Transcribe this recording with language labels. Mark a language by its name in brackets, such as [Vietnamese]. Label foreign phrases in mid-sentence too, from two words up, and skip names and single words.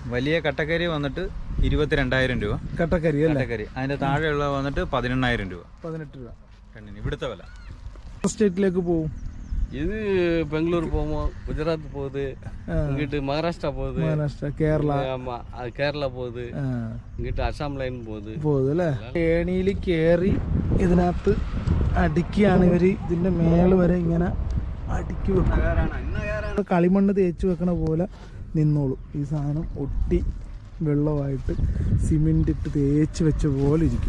[Malayalam] വലിയ കട്ടക്കരി വന്നിട്ട് 22,000 രൂപ. കട്ടക്കരി അല്ലേ? കട്ടക്കരി. അതിന്റെ താഴെയുള്ള വന്നിട്ട് 18,000 രൂപ. 18 രൂപ കണ്ണിന് ഇവിടുത്തെ വില. സ്റ്റേറ്റിലേക്ക് പോകും. [Tamil] இது பெங்களூர் போவோம், குஜராத் போகுது, இங்கிட்டு மகாராஷ்டிரா போகுது, [Malayalam] മഹാരാഷ്ട്ര, കേരള. [Tamil] ஆமா அது கேரளா போகுது, இங்கிட்டு அசாம் லைன் போகுது [Malayalam] അല്ലേ? ഏണിയിൽ കയറി ഇതിനകത്ത് അടുക്കിയാണ് ഇവർ. ഇതിന്റെ മേള് വരെ ഇങ്ങനെ അടുക്കി വെക്കും. കളിമണ്ണ് തേച്ച് വെക്കണ പോലെ നിന്നോളൂ. ഈ സാധനം ഒട്ടി വെള്ളമായിട്ട് സിമെന്റ് ഇട്ട് തേച്ച് വെച്ച പോലെ ഇരിക്കും.